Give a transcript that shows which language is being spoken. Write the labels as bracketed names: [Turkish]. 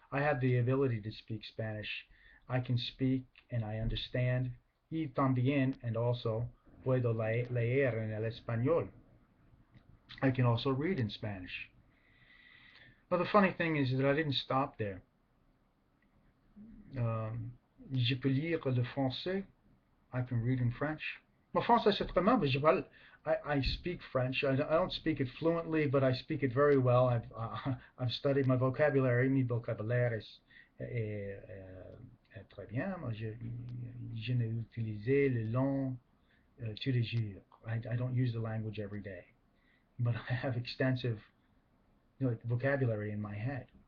[English] I have the ability to speak Spanish. I can speak and I understand. [Spanish] Y también, [English] and also, [Spanish] puedo leer en el español. [English] I can also read in Spanish. Well, the funny thing is that I didn't stop there. [French] Je peux lire le français. [English] I can read in French. [French] Mon français c'est très mal, mais [English] I speak French. I don't speak it fluently, but I speak it very well. I've studied my vocabulary. My [French] vocabulaire est très bien. Je n'ai utilisé le long tous les jours. [English] I don't use the language every day, but I have extensive vocabulary in my head.